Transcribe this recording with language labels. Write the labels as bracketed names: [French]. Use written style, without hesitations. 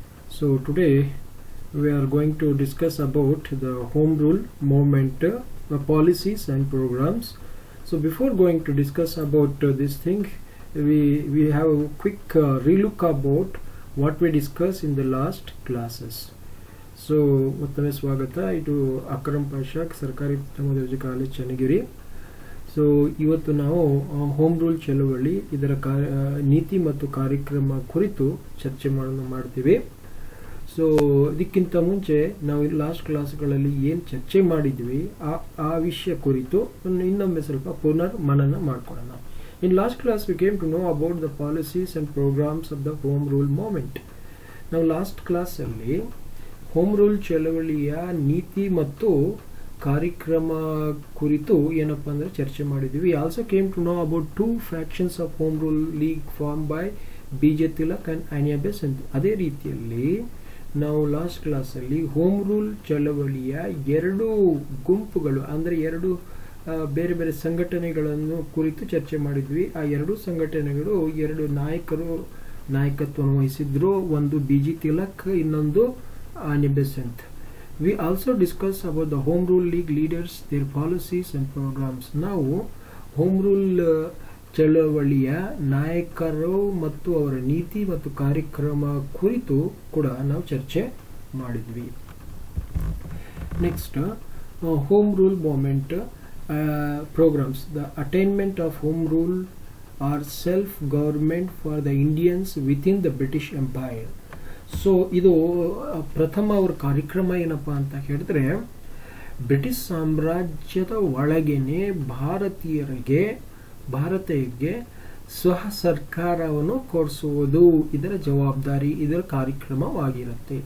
[English] So today we are going to discuss about the Home Rule movement, policies and programs. So before going to discuss about this thing, we have a quick relook about what we discussed in the last classes. [Kannada] So ಮತ್ತೊಮ್ಮೆ ಸ್ವಾಗತ. ಇದು ಅಕ್ರಮ್ ಪಾಷಾ, ಸರ್ಕಾರಿ ಪ್ರಥಮ ದರ್ಜೆ college Channagiri. So ಇವತ್ತು ನಾವು home rule ಚಳವಳಿ ಇದರ ನೀತಿ ಮತ್ತು ಕಾರ್ಯಕ್ರಮ ಕುರಿತು ಚರ್ಚೆ ಮಾಡ್ತೀವಿ. ಸೊ ಇದಕ್ಕಿಂತ ಮುಂಚೆ ನಾವು ಲಾಸ್ಟ್ ಕ್ಲಾಸ್ಗಳಲ್ಲಿ ಏನು ಚರ್ಚೆ ಮಾಡಿದ್ವಿ ಆ ವಿಷಯ ಕುರಿತು ಇನ್ನೊಮ್ಮೆ ಸ್ವಲ್ಪ ಪುನರ್ ಮನನ ಮಾಡ್ಕೊಳ್ಳೋಣ. [English] In last class we came to know about the policies and programs of the home rule movement. [Kannada] ನಾವು ಲಾಸ್ಟ್ ಕ್ಲಾಸಲ್ಲಿ ಹೋಮ್ ರೂಲ್ ಚಳವಳಿಯ ನೀತಿ ಮತ್ತು ಕಾರ್ಯಕ್ರಮ ಕುರಿತು ಏನಪ್ಪಾ ಅಂದ್ರೆ ಚರ್ಚೆ ಮಾಡಿದ್ವಿ. [English] We also came to know about two fractions of home rule league formed by BJ Tilak and Anya Besant. [Kannada] ಅದೇ ರೀತಿಯಲ್ಲಿ ನಾವು ಲಾಸ್ಟ್ ಕ್ಲಾಸಲ್ಲಿ ಹೋಮ್ ರೂಲ್ ಚಳವಳಿಯ ಎರಡು ಗುಂಪುಗಳು ಅಂದ್ರೆ ಎರಡು ಬೇರೆ ಬೇರೆ ಸಂಘಟನೆಗಳನ್ನು ಕುರಿತು ಚರ್ಚೆ ಮಾಡಿದ್ವಿ. ಆ ಎರಡು ಸಂಘಟನೆಗಳು ಎರಡು ನಾಯಕತ್ವವನ್ನು ವಹಿಸಿದ್ರು. ಒಂದು BJ Tilak, ಇನ್ನೊಂದು Anya Besant. [English] We also discussed about the Home Rule League leaders, their policies and programs. [Kannada] ನಾವು ಹೋಮ್ ರೂಲ್ ಚಳವಳಿಯ ನಾಯಕರು ಮತ್ತು ಅವರ ನೀತಿ ಮತ್ತು ಕಾರ್ಯಕ್ರಮ ಕುರಿತು ಕೂಡ ನಾವು ಚರ್ಚೆ ಮಾಡಿದ್ವಿ. [English] Next, home rule movement programs. The attainment of home rule or self-government for the Indians within the British Empire. [Kannada] So ಇದು ಪ್ರಥಮ ಅವರ ಕಾರ್ಯಕ್ರಮ ಏನಪ್ಪಾ ಅಂತ ಹೇಳಿದ್ರೆ, ಬ್ರಿಟಿಷ್ ಸಾಮ್ರಾಜ್ಯದ ಒಳಗೇನೆ ಭಾರತೀಯರಿಗೆ ಸ್ವಹ ಸರ್ಕಾರವನ್ನು ಕೊಡಿಸುವುದು ಇದರ ಜವಾಬ್ದಾರಿ, ಇದರ ಕಾರ್ಯಕ್ರಮವಾಗಿರುತ್ತೆ.